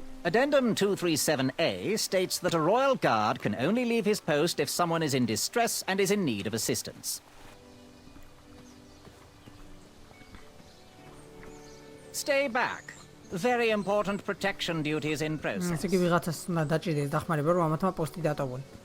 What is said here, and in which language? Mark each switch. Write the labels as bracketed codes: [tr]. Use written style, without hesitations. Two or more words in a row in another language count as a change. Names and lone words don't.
[en] Addendum 237A states that a royal guard can only leave his post if someone is in distress and is in need of assistance. Stay back. Very important protection duties in process. [ka] ესე იგი ვიღაცას უნდა დაჭირდეს დახმარება რომ ამათმა პოსტი დატოვონ.